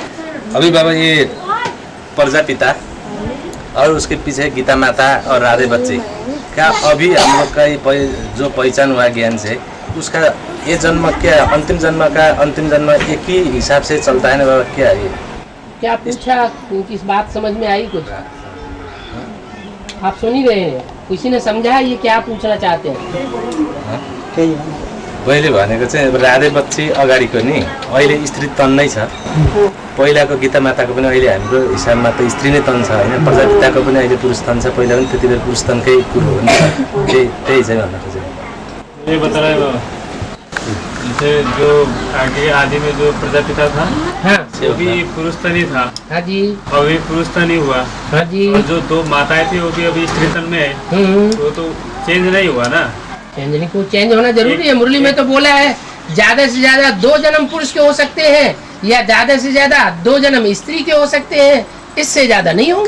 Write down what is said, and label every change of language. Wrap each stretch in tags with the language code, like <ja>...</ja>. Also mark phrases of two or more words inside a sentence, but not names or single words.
<hi>अभी बाबा ये प्रजापिता और उसके पीछे गीता माता और राधे बच्चे का अभी हम लोग का ये जो पहचान हुआ ज्ञान से, उसका ये जन्म क्या अंतिम जन्म एक ही हिसाब से चलता है ना बाबा? क्या ये क्या पूछा? किस बात समझ में आई? कुछ आप सुन ही रहे हैं, किसी ने समझा ये क्या पूछना चाहते हैं?</hi> <ne>पहिले भनेको चाहिँ राधे बच्ची अगाडिको नि, अहिले स्त्री तन नै छ। पहिलाको गीता माताको पनि अहिले हाम्रो हिसाबमा त स्त्री नै तन छ होइन, प्रजापिताको पनि अहिले पुरुष तन छ। पहिला पनि त्यति बेला पुरुष तनकै कुरो हो नि, त्यही चाहिँ भन्न खोजेको।</ne> <hi>जैसे जो आगे आदि में जो प्रजापिता था हाँ वो भी पुरुष तन ही था, हाँ जी, और भी पुरुष तन ही हुआ। हाँ जी। और जो दो माताएं थी वो भी अभी स्त्री तन में है, वो तो चेंज नहीं हुआ ना। चेंज नहीं, को चेंज होना जरूरी है। मुरली में तो बोला है ज्यादा से ज्यादा 2 जन्म पुरुष के हो सकते हैं, या ज्यादा से ज्यादा 2 जन्म स्त्री के हो सकते हैं, इससे ज्यादा नहीं होंगे।</hi>